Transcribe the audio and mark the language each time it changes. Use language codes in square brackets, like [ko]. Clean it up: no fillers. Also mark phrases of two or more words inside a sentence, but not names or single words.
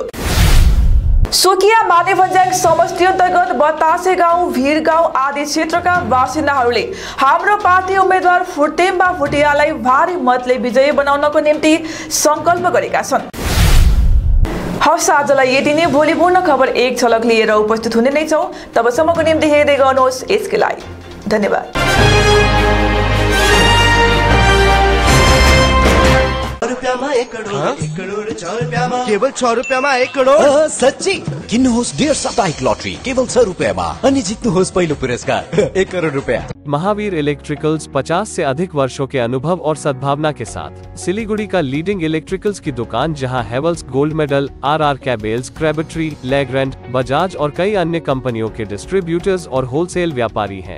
[ne] सुकिया मानेभन्ज्याङ समष्टि अन्तर्गत बतासे गाउँ, भिर गाउँ आदि क्षेत्रका बासिन्दाहरूले हाम्रो पार्टी उम्मेदवार फुर्तेम्बा भुटियालाई भारी मतले विजयी बनाउनको निम्ति संकल्प गरेका छन्। हवस्, आजलाई यति नै। भोलि पूर्ण खबर एक झलक लिएर उपस्थित हुने नै छौं। तबसम्मको निम्ति हेर्दै गर्नुहोस् यसकै लागि। धन्यवाद। रुपया 1 करोड़ 1 करोड़ 6 रुपया केवल 6 रुपया 1 करोड़ सच्ची किन्नुहोस् डेढ साप्ताहिक लटरी केवल 6 रुपयामा अनि जित्नुहोस् पहिलो पुरस्कार 1 करोड़ रुपया। [hi] महावीर इलेक्ट्रिकल्स 50 से अधिक वर्षों के अनुभव और सद्भावना के साथ सिलीगुड़ी का [en] leading electricals [hi] की दुकान, जहां हेवल्स गोल्ड मेडल, RR कैबल्स, क्रैबट्री, लेग्रैंड, बजाज और कई अन्य कंपनियों के डिस्ट्रीब्यूटर्स और होलसेल व्यापारी हैं।